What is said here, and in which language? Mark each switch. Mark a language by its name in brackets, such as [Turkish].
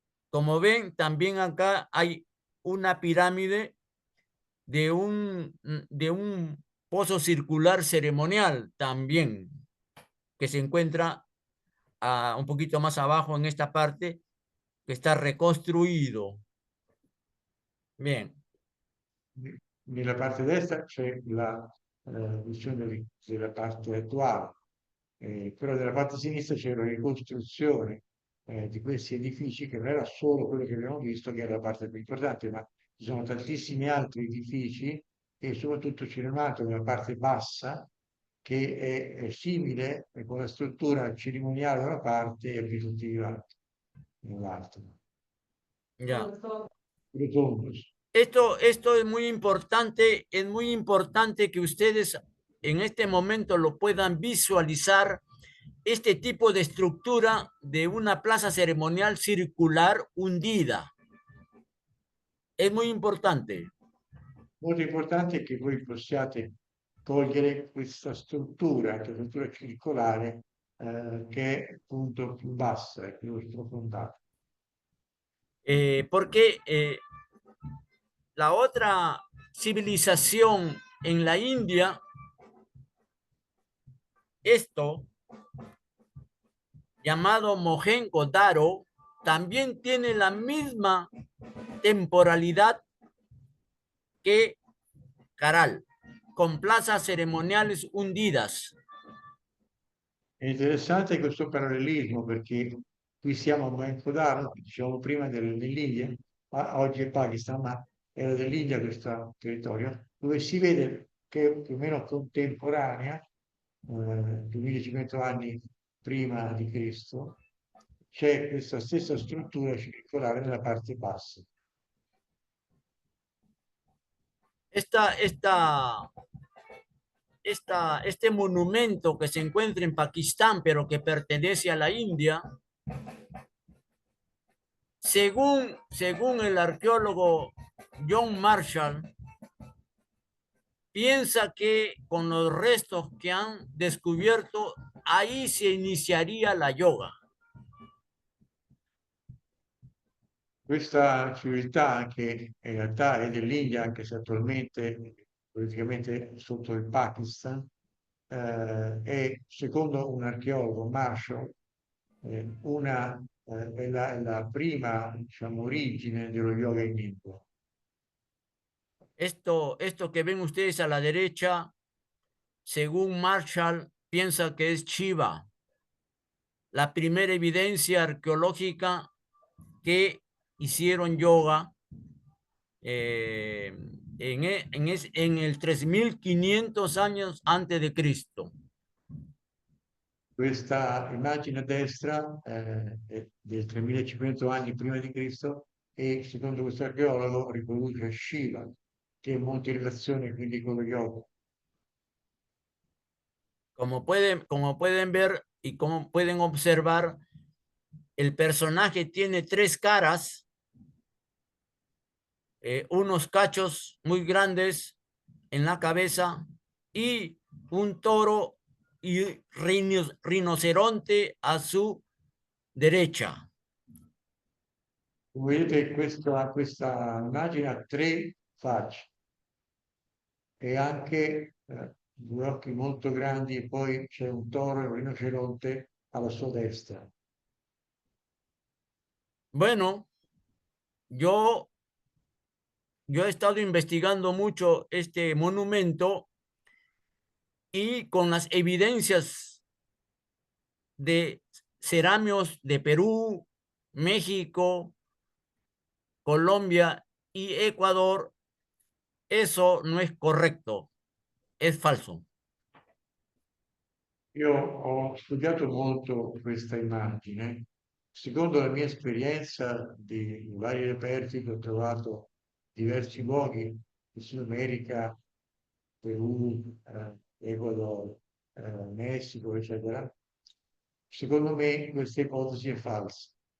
[Spanish] Como ven, también acá hay una pirámide de un pozo circular ceremonial también, que se encuentra un poquito más abajo en esta parte, que está reconstruido. Bien. [Italian] Nella parte destra c'è la visione della parte attuale, però nella parte sinistra c'è una ricostruzione di questi edifici che non era solo quello che abbiamo visto, che era la parte più importante, ma ci sono tantissimi altri edifici e soprattutto c'è un altro nella parte bassa che è simile con la struttura cerimoniale da una parte e abitativa nell'altra. [Spanish] Ya. Rotondos. Esto es muy importante que ustedes en este momento lo puedan visualizar, este tipo de estructura de una plaza ceremonial circular hundida. Es muy importante. [Italian] Molto importante è che voi possiate cogliere questa struttura, questa struttura circolare che è appunto più bassa e più sprofondata. [Spanish] Porque la otra civilización en la India, esto llamado Mohenjo-Daro, también tiene la misma temporalidad que Caral, con plazas ceremoniales hundidas. [Italian] È interessante questo parallelismo perché qui siamo a Mohenjo-Daro, diciamo prima dell'India, oggi è Pakistan, ma era dell'India questo territorio, dove si vede che più o meno contemporanea, 2500 anni prima di Cristo, c'è questa stessa struttura circolare nella parte bassa. [Spanish] Esta, esta, este monumento que se encuentra en Pakistán, pero que pertenece a la India, según el arqueólogo John Marshall, piensa que con los restos que han descubierto, ahí se iniciaría la yoga. [Italian] Questa civiltà, che in realtà è dell'India, anche se attualmente politicamente sotto il Pakistan, è, secondo un archeologo, Marshall, è la prima, diciamo, origine dello yoga in India. [Spanish] Esto que ven ustedes a la derecha, según Marshall, piensa que es Shiva. la primera evidencia arqueológica que hicieron yoga en el 3500 años antes de Cristo. [Italian] Questa immagine a destra è del 3500 anni prima di Cristo e secondo questo archeologo riproduce Shiva, che è molto in relazione quindi con lo yoga. [Spanish] Como pueden ver y como pueden observar, el personaje tiene tres caras, unos cachos muy grandes en la cabeza y un toro y rinoceronte a su derecha. [Italian] Come vedete questa immagine ha tre facce e anche due occhi molto grandi e poi c'è un toro e un rinoceronte alla sua destra. [Spanish] Bueno, yo he estado investigando mucho este monumento y con las evidencias de cerámicos de Perú, México, Colombia y Ecuador, eso no es correcto, es falso. [Italian] Io ho studiato molto questa immagine. Secondo la mia esperienza di vari reperti che ho trovato diversi luoghi in Sud America, Perù, Ecuador, Messico, eccetera, secondo me questa ipotesi è falsa.